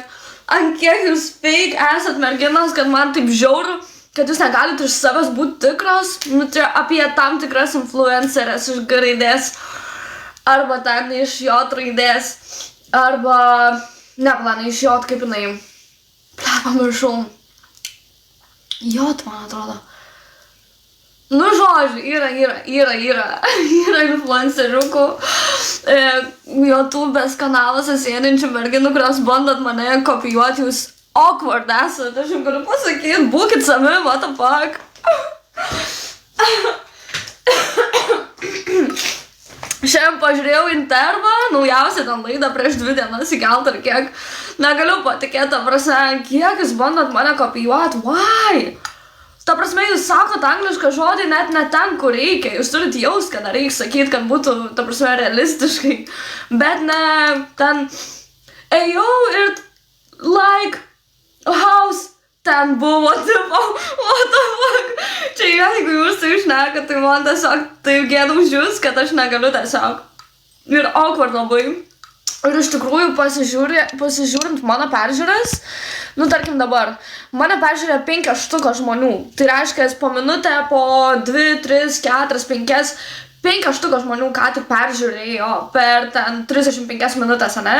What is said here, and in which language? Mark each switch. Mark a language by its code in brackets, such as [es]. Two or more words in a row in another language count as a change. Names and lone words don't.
[lt] Ant kiek jūs fake esat merginos, kad man taip žiauru, kad jūs negalite iš savęs būti tikros, tai apie tam tikras influencerės iš G raidės, arba ten iš J raidės, arba, ne iš J, kaip jinai, pamiršau, J, man atrodo. Žodžiu, yra influenceriukų, YouTube'ės kanaluose sėdinčių merginų, kurios bandot mane kopijuoti, jūs awkward esat, aš jums galiu pasakyti, būkit savi, [en] what the fuck. [lt] Šiandien pažiūrėjau intervą, naujausią ten laidą prieš 2 dienas įkeltą ir kiek negaliu patikėti, ta prasme, kiek jūs bandot mane kopijuoti, why? Ta prasme, jūs sakot anglišką žodį net ne ten, kur reikia, jūs turit jaust, kad reikia sakyti, kad būtų, ta prasme, realistiškai, bet ne ten, ejau ir [en] like, house, [lt] ten buvo, tipo, [en] what the fuck, [lt] čia jeigu jūs tai išnekat, tai man tiesiog, tai gėda už jūs, kad aš negaliu tiesiog, ir awkward labai. Ir iš tikrųjų pasižiūrint mano peržiūras, nu tarkim dabar, mane peržiūrė 5 štuko žmonių. Tai reiškia, po minutę, po 2, 3, 4, 5, 5 štuko žmonių ką tik peržiūrėjo per ten 35 minutės, ne?